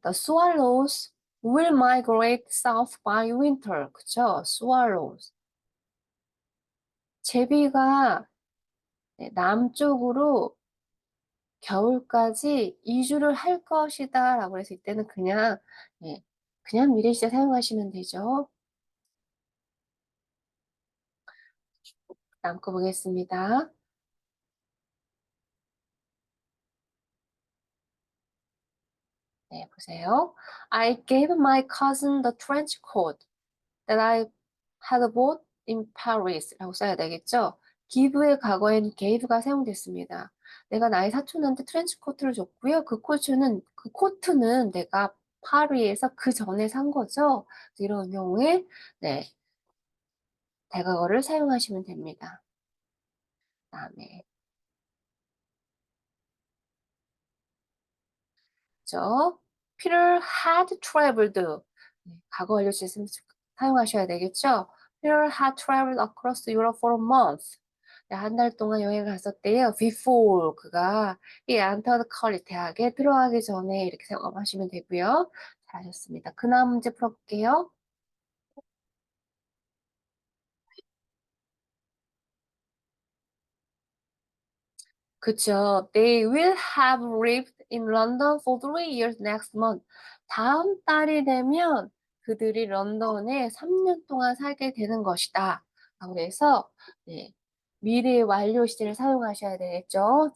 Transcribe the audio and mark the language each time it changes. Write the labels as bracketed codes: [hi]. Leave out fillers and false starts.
[en] The swallows will migrate south by winter. [ko] 그쵸? swallows. 제비가 네, 남쪽으로 겨울까지 이주를 할 것이다. 라고 했을 때는 네, 그냥 미래시제 사용하시면 되죠. 다음 거 보겠습니다. 네, 보세요. [en] I gave my cousin the trench coat that I had bought in Paris [ko] 라고 써야 되겠죠? give의 과거에는 gave가 사용됐습니다. 내가 나의 사촌한테 트렌치 코트를 줬고요. 그 코트는 내가 파리에서 그 전에 산 거죠. 이런 경우에 네, 대과거를 사용하시면 됩니다. 그다음에 죠. [en] Peter had traveled. [ko] 네, 과거 완료 시제 사용하셔야 되겠죠. [en] Peter had traveled across Europe for a month. [ko] 네, 한 달 동안 여행을 갔었대요. Before 그가 [en] he entered college [ko] 대학에 들어가기 전에 이렇게 생각하시면 되고요. 잘하셨습니다. 그 다음 문제 풀어볼게요. 그쵸. [en] They will have lived in London for 3 years next month. [ko] 다음 달이 되면 그들이 런던에 3년 동안 살게 되는 것이다. 라고 해서 네, 미래 완료 시제를 사용하셔야 되겠죠.